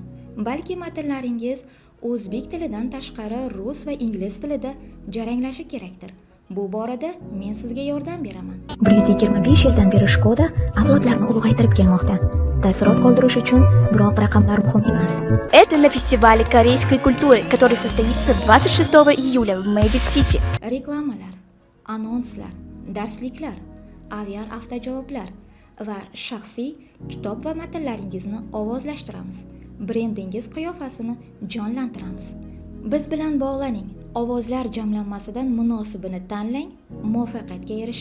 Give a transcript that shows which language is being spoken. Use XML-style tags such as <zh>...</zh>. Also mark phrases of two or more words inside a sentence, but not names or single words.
<uz>Balki matnlaringiz o'zbek tilidan tashqari rus va ingliz tilida jaranglashi kerakdir. Bu borada men sizga yordam beraman. 125 yildan beri Shkoda avlodlarni ulg'aytirib kelmoqda. Taassurot qoldirish uchun biroq raqamlar muhim emas.</uz> <ru>Это на фестивале корейской культуры, который состоится 26 июля в Magic City.</ru> <uz>Reklamalar, anonslar, darsliklar, aviar avtojavoblar va shaxsiy kitob va matnlaringizni ovozlashtiramiz. Brendingiz qiyofasini jonlantiramiz. Biz bilan bog'laning. Ovozlar jamlanmasidan munosibini tanlang, muvaffaqiyatga erishing.</uz>